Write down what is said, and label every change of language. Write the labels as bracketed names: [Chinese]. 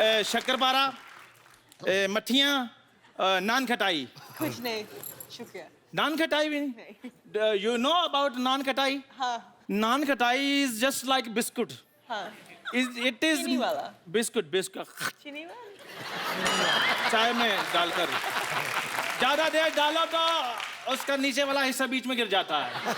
[Hindi] शक्करपारा, मट्ठियाँ, नान खटाई. कुछ नहीं, शुक्रिया. नान खटाई भी नहीं? [English] You know about nankhatai? [Hindi] हाँ. [English] Nankhatai is just like biscuit. [Hindi] हाँ. [English] It is [Hindi] चीनी वाला. [English] Biscuit. [Hindi] चीनी वाला. चाय में डालकर ज्यादा देर डालो तो उसका नीचे वाला हिस्सा बीच में गिर जाता है.